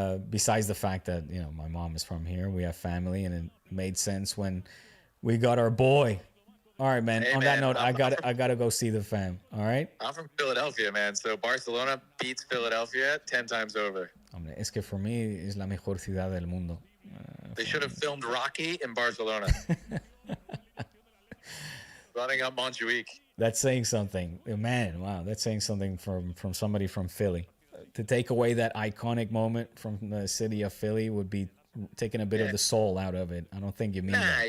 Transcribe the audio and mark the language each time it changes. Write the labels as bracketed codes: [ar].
[en] Besides the fact that, my mom is from here, we have family, and it made sense when we got our boy. All right, man. On that note, I gotta go see the fam. All right. I'm from Philadelphia, man. So Barcelona beats Philadelphia 10 times over. [es] Hombre, es que [en] for me [es] es la mejor ciudad del mundo. [en] They should have filmed Rocky in Barcelona. Running up Montjuic. That's saying something. Man, wow. That's saying something from somebody from Philly. To take away that iconic moment from the city of Philly would be taking a bit of the soul out of it. I don't think you mean that.